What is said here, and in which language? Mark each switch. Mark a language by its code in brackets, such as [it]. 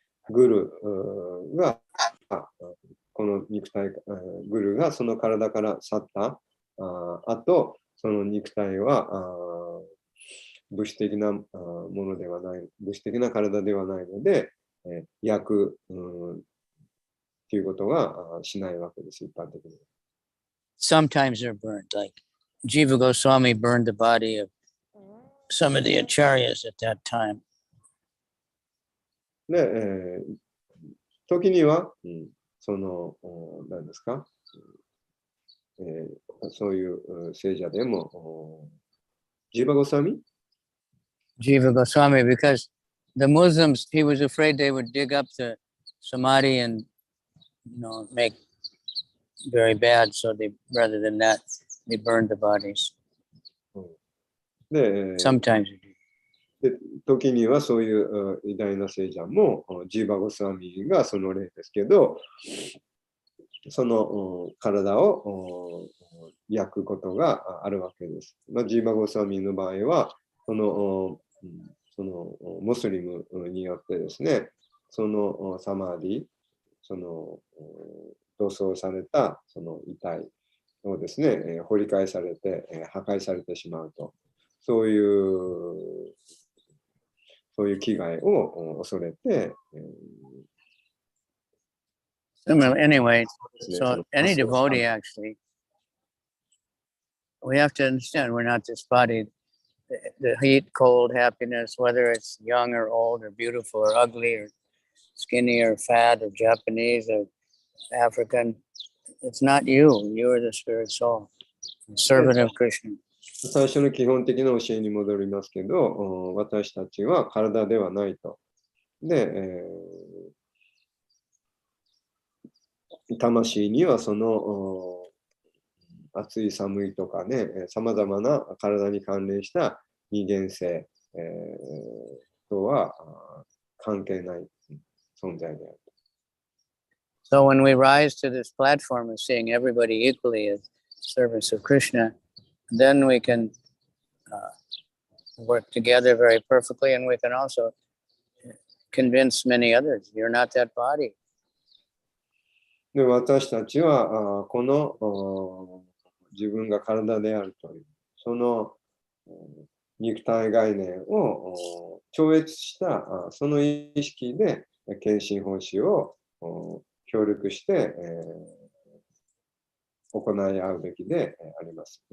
[ja] グルが、この肉体、グルがその体から去った後、その肉体は物質的なものではない、物質的な体ではないので、焼くということがしないわけです、一般的に。 [en] Sometimes they're burned, like Jiva Goswami burned the body of some of the acharyas at that time. [ja] で、時には、その、何ですか、そういう聖者でも、ジーバ・ゴスワミ [en] Jiva Goswami, because the Muslims, he was afraid they would dig up the samadhi and, make very bad. So they, rather than that, they burned the bodies. で、 Sometimes. [ja] で時にはそういう偉大な聖者もジーバ・ゴスワミがその例ですけど、その体を焼くことがあるわけです。ジーバ・ゴスワミの場合はそのムスリムによってですね、そのサマーディ、その同葬されたその遺体をですね、掘り返されて破壊されてしまうと、そういう危害を恐れて。 [en] Anyway, so any devotee actually, we have to understand we're not this body. The heat, cold, happiness, whether it's young or old or beautiful or ugly or skinny or fat or Japanese or African, it's not you. You are the spirit soul, the servant of Krishna. [ja] 最初の基本的な教えに戻りますけど、私たちは体ではないと。で、魂にはその暑い寒いとかね、さまざまな体に関連した二元性、とは関係ない存在である。 [en] So when we rise to this platform of seeing everybody equally as servants of Krishna, then we can work together very perfectly, and we can also convince many others, you're not that body. [ja] で、私たちはこの自分が体であるという、その肉体概念を超越したその意識で献身奉仕を協力して、行い合うべきであります。